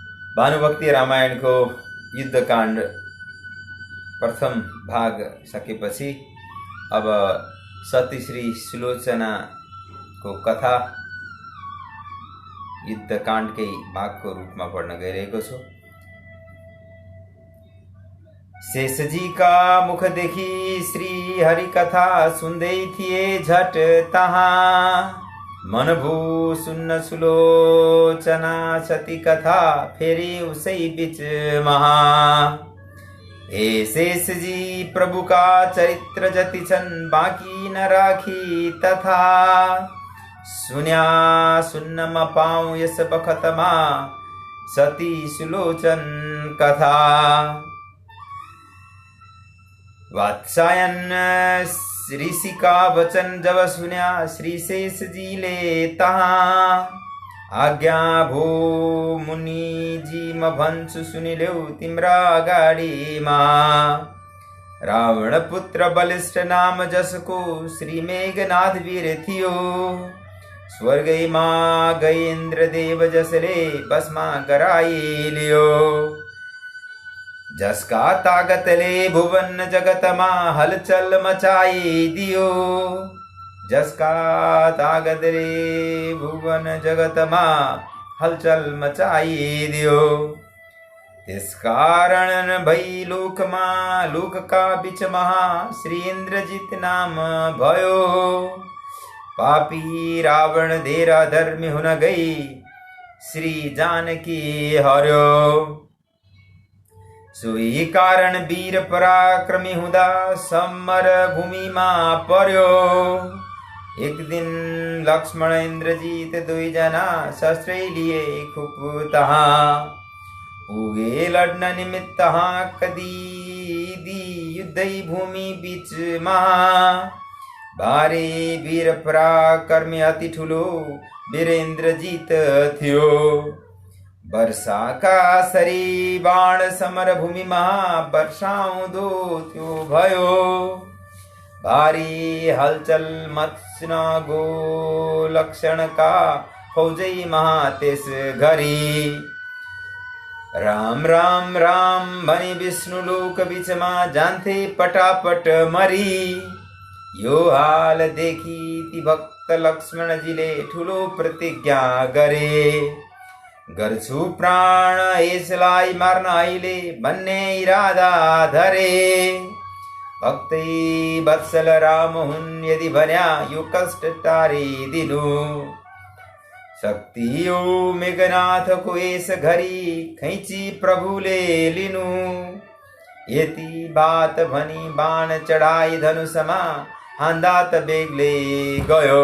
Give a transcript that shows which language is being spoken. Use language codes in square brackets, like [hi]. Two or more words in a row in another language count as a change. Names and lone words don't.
[ne] भानुभक्ति रामायण को युद्धकाण्ड प्रथम भाग सकेपछि अब सती श्री सुलोचना को कथा युद्धकाण्डकै भागको रूपमा पढ्न गइरहेको छु। शेषजी का मुखदेखि श्री हरि कथा सुन्दै थिए झट तहाँ, मनभू सुन्न सुलोचना सती कथा फेरि उसै बीच महा। हे शेषजी प्रभु का चरित्र जति छन् बाँकी न राखी तथा, सुन्या सुन्न म पाऊँ यस बखतमा सती सुलोचन कथा। वात्सायन ऋषि का वचन जब सुन्या श्री शेष जी ले तहाँ, आज्ञा भो मुनि जी म भन्छु सुनिलेऊ तिम्रा अगाडीमा। रावण पुत्र बलिष्ठ नाम जसको श्री मेघनाथ वीर थियो, स्वर्गैमा गई इन्द्रदेव जसले बसमा गराइलियो। जसका तागतले भुवन जगतमा हलचल मचाई दियो, जसका तागतले भुवन जगतमा हलचल मचाई दियो। त्यस कारण भई लोकमा लोक का बीच महा श्री इन्द्रजित नाम भयो। पापी रावण धेरा धर्मी हुन गई श्री जानकी हर्यो। सोही कारण वीर पराक्रमी हुँदा समर भूमिमा पर्यो। एक दिन लक्ष्मण इन्द्रजित दुईजना शस्त्रै लिए खुब तहाँ, पुगे लड्न निमित्त तहाँ कदी युद्धै भूमि बीच महा। भारी वीर पराक्रमी अति ठुलो वीर इन्द्रजित थियो। वर्षा का सरी बाण समर भूमि महा वर्षाउँदो त्यो भयो। भारी हलचल मच्न गो लक्षण का फौजै महा त्यस घरी। राम राम राम भनी विष्णु लोक बीचमा जान्थे पटापट मरी। यो हाल देखी ती भक्त लक्ष्मण जीले ठुलो प्रतिज्ञा गरे। गर्छु प्राण यसलाई मार्न अहिले भन्ने इरादा धरे। भक्तै वत्सल राम हुन् यदि भन्या यो कष्ट टारिदिनु। शक्ति यो मेघनाथको यस घरी खैची प्रभुले लिनु। यति बात भनी बाण चढाई धनुषमा हान्दा त बेग्लै गयो।